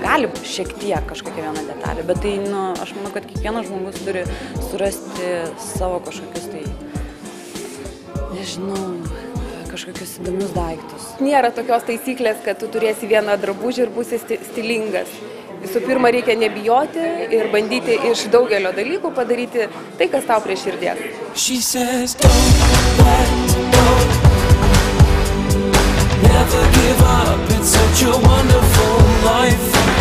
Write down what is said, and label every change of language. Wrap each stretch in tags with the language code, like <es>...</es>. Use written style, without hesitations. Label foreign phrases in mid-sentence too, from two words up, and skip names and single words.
<lt>Gali šiek tiek kažkokia viena detalė, bet tai, aš manau, kad kiekvienas žmogus turi surasti savo kažkokius tai, nežinau, kažkokius įdomius daiktus. Nėra tokios taisyklės, kad tu turėsi vieną drabužį ir būsi stilingas. Visų pirma, reikia nebijoti ir bandyti iš daugelio dalykų padaryti tai, kas tau prie širdies.</lt> <en>She says, don't let go. Never give up, it's such a wonderful life.</en>